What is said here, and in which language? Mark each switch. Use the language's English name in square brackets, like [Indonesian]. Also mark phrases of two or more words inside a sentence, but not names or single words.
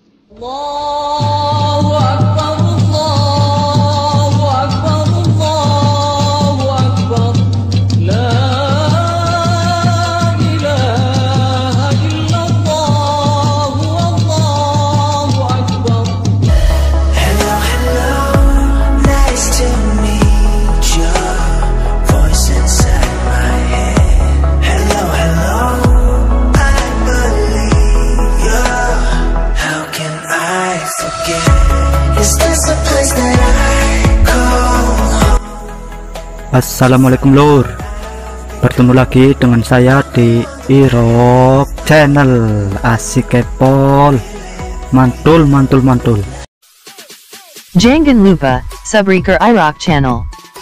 [Arabic] الله أكبر، الله أكبر، الله أكبر، لا إله إلا الله، الله أكبر. [English] Hello, hello, nice to meet you. Voice inside my head. Hello, hello, I believe you. How can I forget? Is this a place that I call home? [Indonesian] Assalamualaikum lur, bertemu lagi dengan saya di Irok Channel. Asik kepol, mantul. Jangan lupa subscribe Irok Channel.